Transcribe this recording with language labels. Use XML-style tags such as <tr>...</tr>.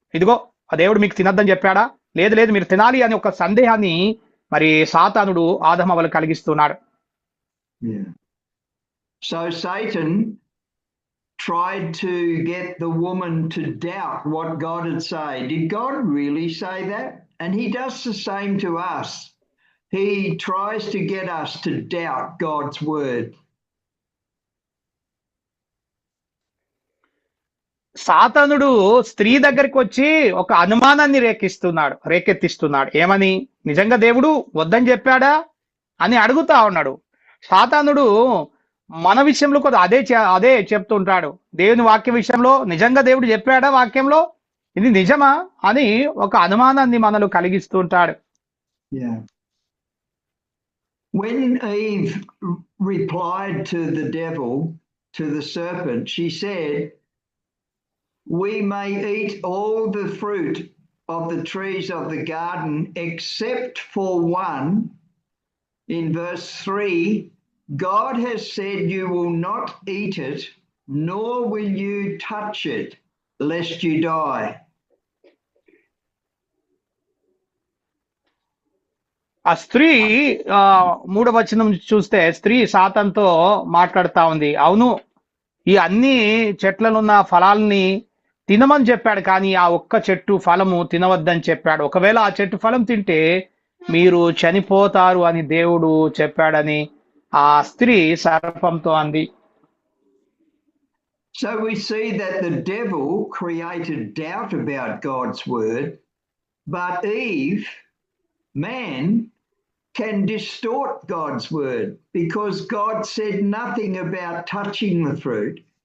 <te>ఇదిగో ఆ దేవుడు మీకు తినద్దని చెప్పాడా? లేదు లేదు మీరు తినాలి అని ఒక సందేహాన్ని మరి సాతానుడు ఆదమ వల్ల కలిగిస్తున్నాడు.</te> <en>So Satan tried to get the woman to doubt what God had said. Did God really say that? And he does the same to us. He tries to get us to doubt God's word.</en> <te>సాతానుడు స్త్రీ దగ్గరికి వచ్చి ఒక అనుమానాన్ని రేకెత్తిస్తున్నాడు. ఏమని? నిజంగా దేవుడు వద్దని చెప్పాడా అని అడుగుతా ఉన్నాడు. సాతానుడు మన విషయంలో కూడా అదే చెప్తుంటాడు. దేవుని వాక్య విషయంలో నిజంగా దేవుడు చెప్పాడా వాక్యంలో ఇది నిజమా అని ఒక అనుమానాన్ని మనలో కలిగిస్తుంటాడు.</te> <en>When Eve replied to the devil, to the serpent, she said, we may eat all the fruit of the trees of the garden except for one. In verse 3, God has said you will not eat it, nor will you touch it, lest you die.</en> <te>ఆ స్త్రీ 3వ వచనం చూస్తే స్త్రీ సాతానుతో మాట్లాడుతా ఉంది. అవును, ఈ అన్ని చెట్లనున్న ఫలాల్ని తినమని చెప్పాడు, కానీ ఆ ఒక్క చెట్టు ఫలము తినవద్దని చెప్పాడు. ఒకవేళ ఆ చెట్టు ఫలం తింటే మీరు చనిపోతారు అని దేవుడు చెప్పాడని ఆ స్త్రీ సర్పంతో అంది.</te> <en>So we see that the devil created doubt about God's word, but Eve, man, can distort God's word because God said nothing about touching the fruit.</en>